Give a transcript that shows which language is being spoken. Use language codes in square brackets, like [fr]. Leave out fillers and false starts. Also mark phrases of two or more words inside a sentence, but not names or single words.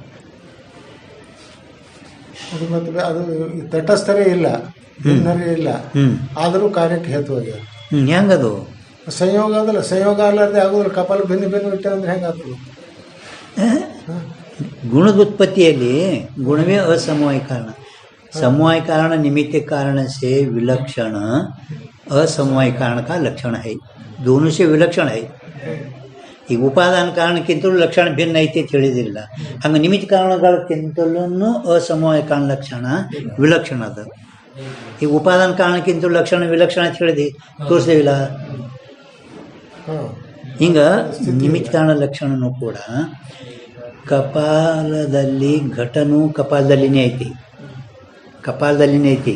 [kn] ಅದು ಮತ್ತೆ ಅದು ತಟಸ್ಥರೇ ಇಲ್ಲ, ಭಿನ್ನರೇ ಇಲ್ಲ, ಆದರೂ ಕಾರ್ಯಕ್ಕೆ ಹೇತುವಾಗ್ಯದ. ಹೆಂಗದು? ಸಂಯೋಗ ಅದಲ್ಲ, ಸಂಯೋಗ ಅಲ್ಲಾರ್ದೆ ಆಗೋದಿಲ್ಲ. ಕಪಾಲ ಭಿನ್ನ ಭಿನ್ನ ಇಟ್ಟ ಅಂದ್ರೆ ಹೆಂಗಾಗ್ತದೆ? ಗುಣದ ಉತ್ಪತ್ತಿಯಲ್ಲಿ ಗುಣವೇ [hi] असमवाय कारण. समवाय कारण निमित्त कारण से विलक्षण असमवाय कारण का लक्षण है. दोनों से विलक्षण है. [kn] ಈಗ ಉಪಾದಾನ ಕಾರಣಕ್ಕಿಂತಲೂ ಲಕ್ಷಣ ಭಿನ್ನ ಐತಿ ಅಂತ ಹೇಳಿದಿಲ್ಲ. ಹಂಗೆ ನಿಮಿತ್ತ ಕಾರಣಗಳಕ್ಕಿಂತಲೂ ಅಸಮವಾಯ ಕಾರಣ ಲಕ್ಷಣ ವಿಲಕ್ಷಣ ಅದ. ಈಗ ಉಪಾದಾನ ಕಾರಣಕ್ಕಿಂತಲೂ ಲಕ್ಷಣ ವಿಲಕ್ಷಣ ಅಂತ ಹೇಳಿದೆ, ತೋರಿಸ್ತೇವಿಲ್ಲ. ಹಿಂಗೆ ನಿಮಿತ್ತ ಕಾರಣ ಲಕ್ಷಣನೂ ಕೂಡ ಕಪಾಲದಲ್ಲಿ ಘಟನೂ ಕಪಾಲದಲ್ಲಿನೇ ಐತಿ, ಕಪಾಲದಲ್ಲಿನೇ ಐತಿ.